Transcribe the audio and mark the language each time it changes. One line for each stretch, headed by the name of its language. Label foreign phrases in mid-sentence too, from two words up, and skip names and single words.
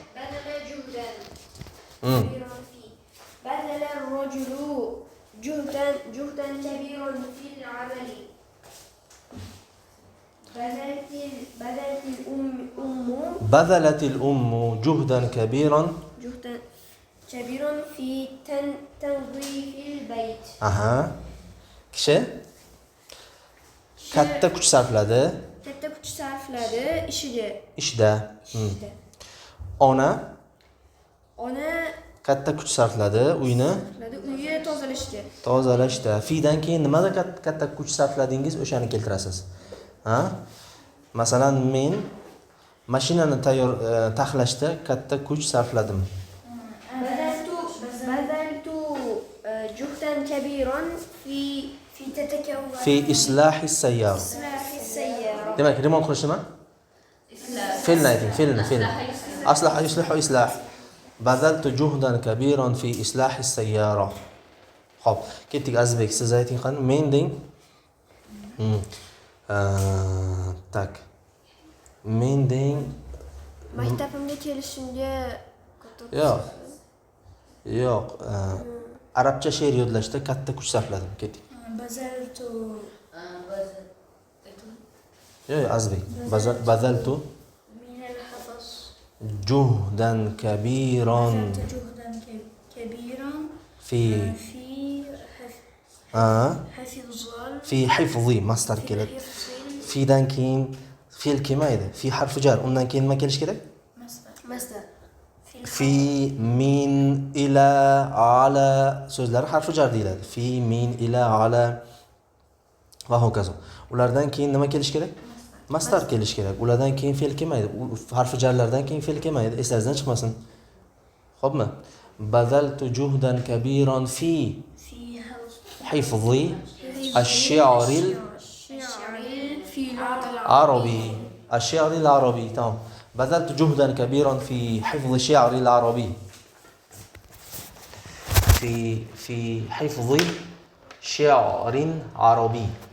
Arabic: بذل الرجل جهدا كبيرا في العمل. بذلت الأم جهدا كبيرا في تنظيف البيت.
Uzbek: kishi katta kuch sarfladi ishda. Ona katta kuch sarfladi uyni tozalashda. Fidan keyin nimada katta kuch sarfladingiz, o'shani keltirasiz. Masalan, men mashinani taxlashda katta kuch sarfladim.
Arabic: بذلت جهدا كبيرا في إصلاح السيارة.
Uzbek: demak, remont qilish nima? Fe'lni ayting, fe'lni.
Arabic: أصلح يصلح إصلاح. بذلت جهدا كبيرا في إصلاح السيارة.
Uzbek: Xo'p, ketdik Azizbek, siz ayting qani, men deng. Tak. Men deng. Maktabimga kelishimga Yo'q. Arabcha she'r yodlashda katta kuch sarfladim. Ketdik. Yo'q, Azizbek.
Arabic: Bazaltu جهدا كبيرا في حفظ مصدر keladi.
Uzbek: Fidan keyin fe'l kelmaydi. Fi harfi jar. Undan keyin nima kelish kerak? Masdar. Fi, min, ila, ala so'zlari harfi jar deyiladi. Fi, min, ila, ala va hokazo. Ulardan keyin nima kelish kerak? Masdar kelish kerak. Ulardan keyin fe'l kelmaydi. Harfi jarlardan keyin fe'l kelmaydi. Eslaringizdan chiqmasin.
Arabic: Xo'pmi? بذلت جهدا كبيرا في حفظ الشعر العربي. الشعر العربي. تمام. بذلت جهدا كبيرا في حفظ شعر العربي. في حفظ شعر عربي.